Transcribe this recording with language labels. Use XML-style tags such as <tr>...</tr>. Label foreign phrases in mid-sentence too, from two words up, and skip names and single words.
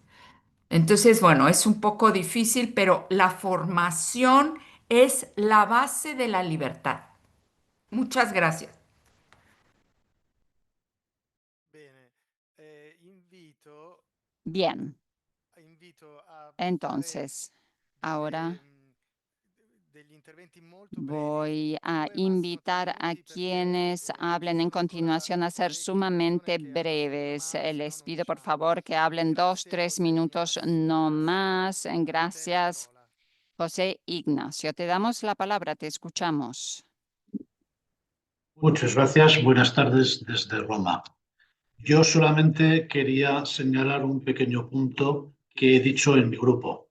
<es>Entonces, bueno, es un poco difícil, pero la formación es la base de la libertad. Muchas gracias.</es> <it>Bene,</it> <es>Bien,</es> <it>invito a fare</it> <es>entonces Ahora</es> <it>degli interventi molto brevi.</it> <es>voy a</es> <it>Due, massimo 3</it> <es>invitar a</es> <it>minuti, perché</it> <es>quienes hablen en</es> <it>sono ancora</it> <es>continuación a ser</es> <it>parecchie persone</it> <es>sumamente</es> <it>che hanno</it> <es>breves.</es> <it>firmato, se no</it> <es>Les</es> <it>non</it> <es>pido por</es> <it>usciamo.</it> <es>favor que hablen 2,</es> <it>Grazie,</it> <es>3</es> <it>José</it> <es>minutos</es> <it>Ignacio.</it> <es>no</es> <it>Grazie.</it> <es>más.</es> <it>A te la</it> <es>Gracias,</es> <it>parola.</it> <es>José Ignacio. Te damos la palabra, te escuchamos. Muchas gracias. Buenas tardes desde Roma. Yo solamente quería señalar un pequeño punto que he dicho en mi grupo.</es>